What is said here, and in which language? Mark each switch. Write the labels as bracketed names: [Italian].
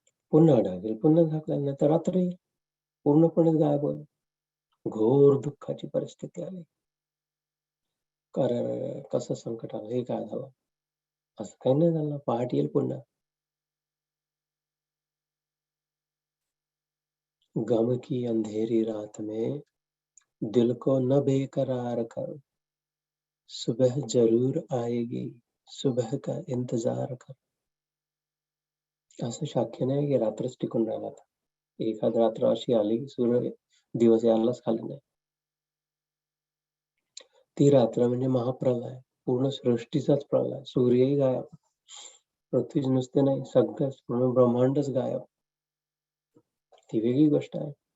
[Marathi] पुन्हा ढागेल, पुन्हा झाकल्यानंतर रात्र येईल, पूर्णपणे गायब होईल. घोर दुःखाची परिस्थिती आली. कारण कसं संकट आलं, हे काय झालं? असं काही नाही झालं, पहाट येईल पुन्हा. [Hindi] गम की अंधेरी रात में दिल को न बेकरार कर, सुबह जरूर आएगी, सुबह का इंतजार कर. [Marathi] असं शक्य नाही की रात्रच टिकून राहिला. एखाद रात्र अशी आली की सूर्य दिवस यायलाच खाली नाही. ती रात्र म्हणजे महाप्रलय, पूर्ण सृष्टीचाच प्रलय. सूर्यही गायब, पृथ्वीच नुसते नाही, सगळंच पूर्ण ब्रह्मांडच गायब. ती वेगळी गोष्ट आहे.